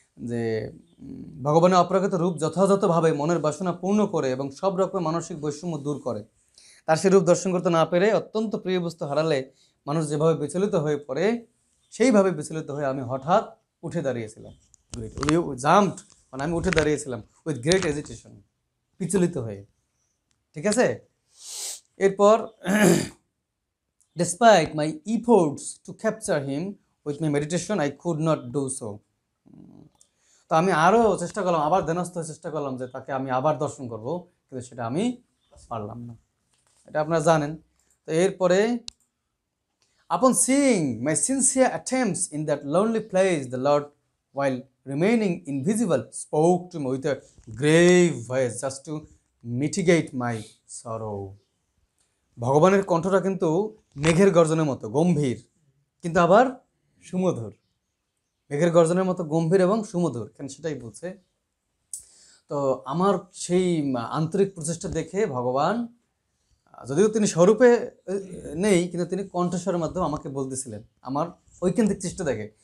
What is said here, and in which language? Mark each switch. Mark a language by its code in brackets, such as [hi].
[bn] যে ভগবানের অপ্রাকৃত রূপ যথাযথভাবে মনের বাসনা পূর্ণ করে এবং সব রকমের মানসিক বৈষম্য দূর করে। তার সে রূপ দর্শন করতে না পেরে অত্যন্ত প্রিয় বস্তু হারালে মানুষ যেভাবে বিচলিত হয়ে পড়ে, সেইভাবে বিচলিত হয়ে আমি হঠাৎ উঠে দাঁড়িয়েছিলাম। জাম্পড মানে আমি উঠে দাঁড়িয়েছিলাম [en] with great agitation, [bn] বিচলিত হয়ে। ঠিক আছে, এরপর [en] despite my efforts to capture him with my meditation, I could not do so. [bn] তো আমি আরও চেষ্টা করলাম, আবার ধ্যানস্থ চেষ্টা করলাম যে তাকে আমি আবার দর্শন করব, কিন্তু সেটা আমি পারলাম না, এটা আপনারা জানেন। তো এরপরে [en] upon seeing my sincere attempts in that lonely place, the Lord, while remaining invisible, spoke to me with a grave voice just to mitigate my sorrow. [bn] ভগবানের কণ্ঠটা কিন্তু মেঘের গর্জনের মতো গম্ভীর, কিন্তু আবার সুমধুর। মেঘের গর্জনের মতো গম্ভীর এবং সুমধুর, কেন সেটাই বলছে। তো আমার সেই আন্তরিক প্রচেষ্টা দেখে ভগবান, যদিও তিনি স্বরূপে নেই, কিন্তু তিনি কণ্ঠস্বরের মাধ্যমে আমাকে বলতেছিলেন আমার ঐকান্তিক চেষ্টা দেখে।